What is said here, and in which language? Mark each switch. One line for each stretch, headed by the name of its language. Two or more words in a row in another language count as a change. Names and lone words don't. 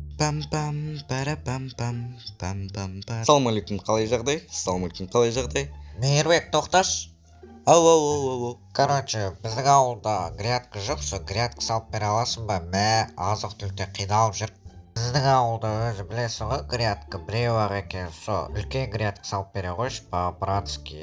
Kazakh: Пам-пам, пара-пам-пам, пам-пам-пам. Ассалаумалейкум, қалай жағдай? Мейірбек, тоқташ. Ау. Біздің ауылда грядка жоқ, сол грядка салып бере аласың ба? Азық түлікте қиналып жүр. Біздің ауылда өзі білесің ғой, грядка біреу-ақ екен, сол үлкен грядка салып бере қойшы, по-братски,